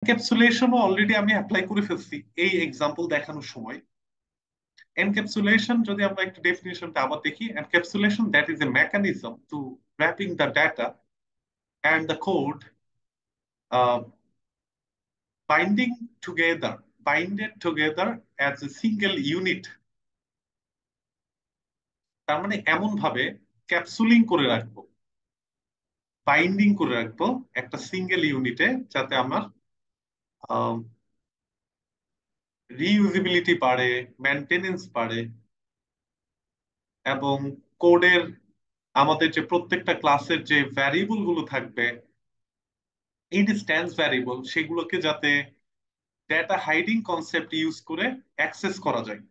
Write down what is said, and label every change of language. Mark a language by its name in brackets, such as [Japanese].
[Bangla] এনক্যাপসুলেশনও already আমি apply করে ফেলছি এই এক্সাম্পল দেখানোর সময়। এনক্যাপসুলেশন যদি আমরা একটু ডেফিনিশনটা আবার দেখি, [English] Encapsulation that is a mechanism to wrapping the data and the code, uh, binding binded together as a single unit। [Bangla] তার মানে এমন ভাবে ক্যাপসুলিং করে রাখবো, বাইন্ডিং করে রাখবো একটা সিঙ্গেল ইউনিটে, যাতে আমার রিইউজিবিলিটি বাড়ে, মেনটেনেন্স বাড়ে, এবং কোডের আমাদের যে প্রত্যেকটা ক্লাসের যে ভ্যারিয়েবল গুলো থাকবে, ইনস্ট্যান্স ভ্যারিয়েবল, সেগুলোকে যাতে ডেটা হাইডিং কনসেপ্ট ইউজ করে অ্যাক্সেস করা যায়।